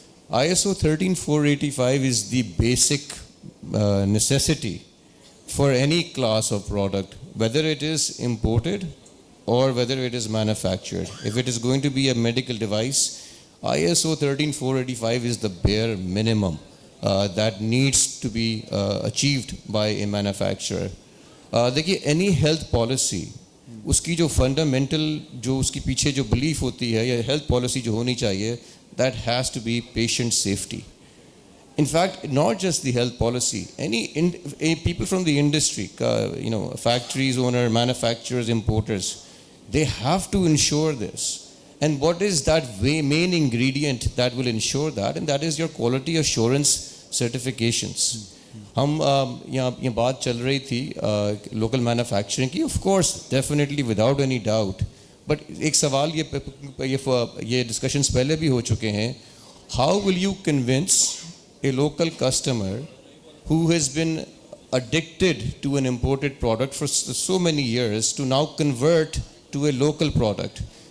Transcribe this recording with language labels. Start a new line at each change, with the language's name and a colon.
English: ISO 13485 is the basic necessity for any class of product, whether it is imported or whether it is manufactured. If it is going to be a medical device, ISO 13485 is the bare minimum that needs to be achieved by a manufacturer.
Urdu: دیکھیے
English: any health policy,
Urdu: اس کی جو fundamental جو اس کی پیچھے جو belief ہوتی ہے یا ہیلتھ پالیسی جو ہونی چاہیے,
English: that has to be patient safety. In fact, not just the health policy, people from the industry, factories, owner, manufacturers, importers, they have to ensure this. And what is that main ingredient that will ensure that? And that is your quality assurance certifications.
Urdu: ہم یہاں یہ بات چل رہی تھی local manufacturing کی,
English: of course definitely without any doubt, but
Urdu: ایک سوال یہ ڈسکشنس پہلے بھی ہو چکے ہیں,
English: How will you convince a local customer who has been addicted to an imported product for so many years to now convert to a local product?